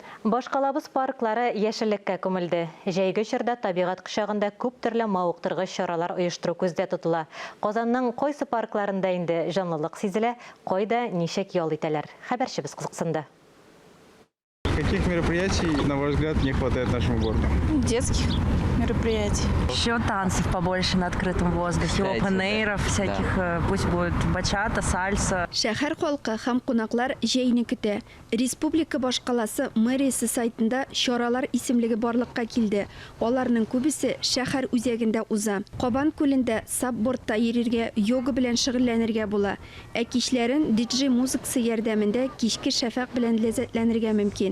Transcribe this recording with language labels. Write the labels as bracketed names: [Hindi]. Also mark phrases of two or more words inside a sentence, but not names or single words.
[Tatar] Башкалабыз парклары яшеллеккә күмелде. Җәйге чорда табигать кочагында күп төрле мавыктыргыч чаралар оештыру күздә тотыла. Казанның кайсы паркларында инде җанлылык сизелә, кайда ничек ял итәләр? Хәбәрчебез кызыксынды. [Russian] Каких мероприятий, на ваш взгляд, не хватает нашему городу? Детских мероприятий. Еще танцев побольше на открытом воздухе, опен-эйров всяких, пусть будет бачата, сальса. [Tatar] Шәһәр халкы һәм кунаклар җәйне көтә. Республика башкаласы мэриясе сайтында чаралар исемлеге барлыкка килде. Аларның күбесе шәһәр үзәгендә уза. Кабан күлендә сапбортта йөрергә, йога белән шөгыльләнергә була. Ә кичләрен диджей музыкасы ярдәмендә кичке шәфәк белән ләззәтләнергә мөмкин.